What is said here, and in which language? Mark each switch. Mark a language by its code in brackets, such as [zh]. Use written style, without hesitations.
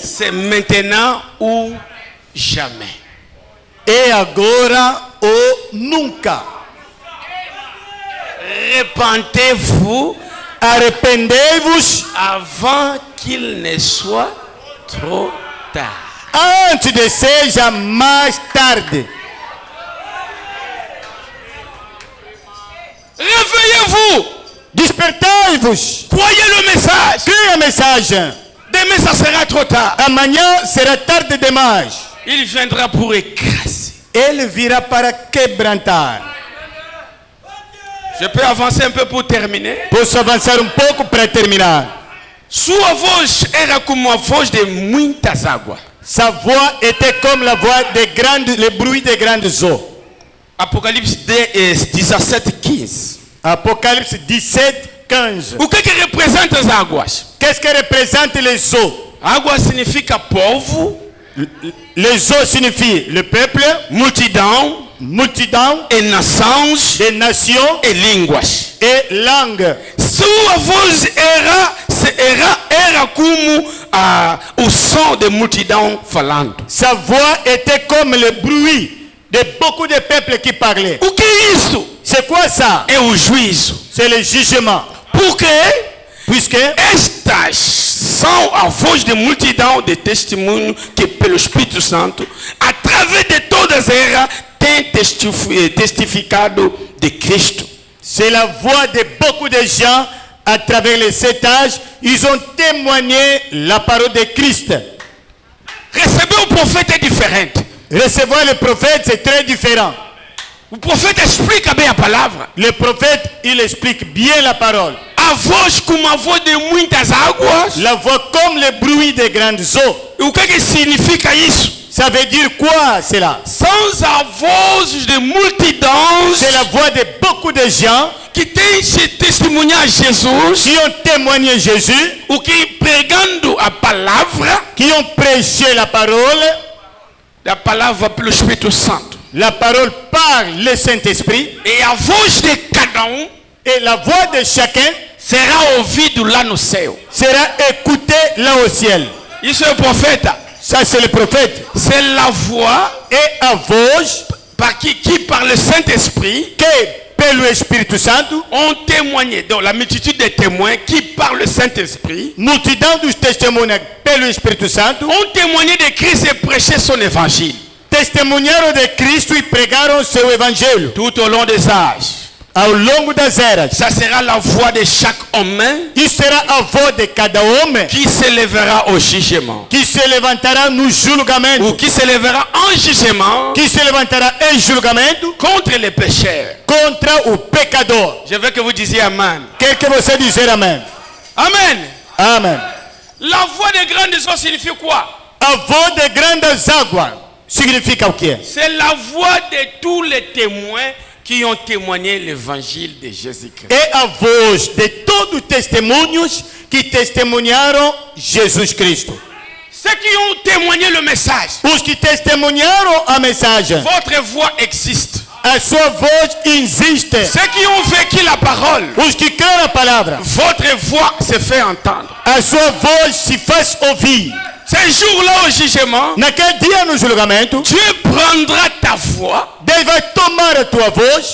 [fr] C'est maintenant ou jamais. [pt] É agora ou nunca. [fr] Repentez-vous [pt] Arrependei-vos [fr] avant qu'il ne soit trop tard. [pt] antes de seja mais tarde. [fr] Réveillez-vous. [pt] Despertai-vos. [fr] Croyez le message. [pt] Creia a mensagem. [fr] Demain, ça sera trop tard. [pt] Amanhã será tarde demais. [fr] Il viendra pour écraser. [pt] Ele virá para quebrantar. [fr] Je peux avancer un peu pour terminer. [pt] Posso avançar um pouco para terminar. Sua voz era como a voz de muitas águas. [fr] Sa voix était comme la voix des grandes, le bruit des grandes eaux. Apocalypse 17:15. [pt] Apocalipse 17, 15. O que representa as águas? [fr] Qu'est-ce que représente les eaux? [pt] Água significa povo, [fr] Les eaux signifient le peuple, [pt] multidão multidão, e nações [fr] des nations [pt] e línguas. [fr] et langues. [pt] Sua voz era como o som de multidão falando. [fr] Sa voix était comme le bruit de beaucoup de peuples qui parlaient. [pt] O que é isso? [fr] C'est quoi ça? [pt] É o juízo. [fr] C'est le jugement. [pt] Porque [fr] Puisque [pt] estas são a voz de multidão de testemunho que pelo Espírito Santo, através de todas elas, tem testificado de Cristo. [fr] c'est la voix de beaucoup de gens à travers les 7 âges. Ils ont témoigné la parole de Christ. [pt] Receber o profeta é diferente. [fr] Recevoir le prophète, c'est très différent. [pt] O profeta explica bem a palavra. [fr] Le prophète, il explique bien la parole. [pt] A voz como a voz de muitas águas. [fr] La voix comme le bruit des grandes eaux. [pt] O que significa isso? [fr] Ça veut dire quoi cela? [pt] São a voz de multidões [fr] C'est la voix de beaucoup de gens [pt] que têm se testemunhar Jesus, [fr] qui ont témoigné Jésus, [pt] o que pregando a palavra, [fr] qui ont prêché la parole [pt] pelo Espírito Santo. [fr] la parole par le Saint-Esprit, [pt] E a voz de cada [fr] et la voix de chacun [pt] será ouvido lá no céu. [fr] sera écoutée là au ciel. [pt] Isso é o profeta. [fr] Ça, c'est le prophète. C'est la voix Et [pt] a voz [fr] qui par le Saint-Esprit, [pt] que, pelo Espírito Santo, [fr] ont témoigné. Donc la multitude des témoins qui par le Saint-Esprit [pt] multidão dos testemunhas pelo Espírito Santo, [fr] ont témoigné de Christ et prêché son évangile. [pt] testemunharam de Cristo e pregaram seu evangelho [fr] Tout au long des âges. [pt] ao longo das eras. [fr] Ça sera la voix de chaque homme [pt] Isso será a voz de cada homem [fr] qui se lèvera au jugement. [pt] que se levantará no [fr] Ou [pt] julgamento, [fr] qui se lèvera en jugement [pt] que se levantará em julgamento [fr] contre les pécheurs. [pt] contra o pecador. [fr] Je veux que vous disiez Amen. [pt] Quer que você dizer amém? [fr] Amen. [pt] Amém. [fr] La voix des grandes eaux signifie quoi? [pt] A voz de grandes águas significa o quê? [fr] C'est la voix de tous les témoins qui ont témoigné l'évangile de Jésus-Christ. [pt] É a voz de todos os testemunhos que testemunharam Jesus Cristo. [fr] Ceux qui ont témoigné le message, [pt] Os que testemunharam a mensagem. [fr] votre voix existe. [pt] A sua voz existe. [fr] Ceux qui ont vécu la parole, [pt] Os que creem na palavra. [fr] votre voix se fait entendre. [pt] A sua voz se faz ouvir. [fr] Ces jours-là au jugement, [pt] Naquele dia no julgamento, [fr] Dieu prendra ta voix [pt] Deus vai tomar a tua voz,